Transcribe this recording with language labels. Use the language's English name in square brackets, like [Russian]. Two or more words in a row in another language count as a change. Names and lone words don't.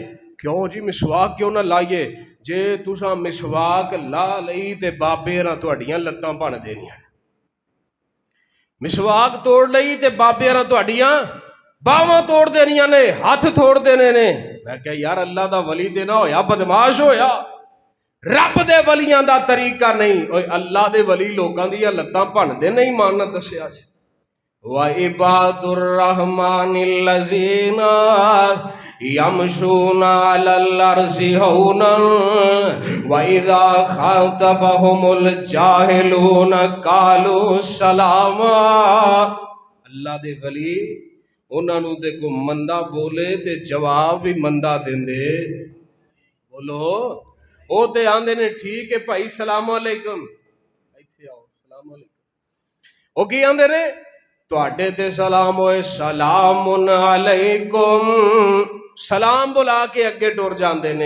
[Punjabi] کیوں جی مسواک کیوں نا لائیے؟ جے تساں مسواک لا لئی تے بابے نا تہاڈیاں لتاں بھن دینیاں، مسواک توڑ لئی تے بابے نا تہاڈیاں باواں توڑ دینیاں نے، ہاتھ توڑ دینے نے. میں کیا یار اللہ دا ولی تے نا ہویا بدمعاش ہویا، رب دے ولیاں دا طریقہ نہیں. اوئے اللہ دے ولی لوکاں دیاں لتاں بھندے نہیں، مان دسیا [Arabic] وعباد الرحمن الذين يمشون على الأرض هونا وإذا خاطبهم الجاهلون قالوا سلاما. [Punjabi] اللہ دے ولی انہاں نوں تے کو مندا بولے تے جواب بھی مندا دیندے. بولو او تے آندے نے ٹھیک ہے بھائی [Arabic] سلام عليكم, [Punjabi] اتھے آؤ [Arabic] سلام عليكم. [Punjabi] او کی آندے نے تہاڈے تے سلام ہووے [Arabic] سلام عليكم, [Punjabi] سلام بلا کے اگے ٹر جاندے نے.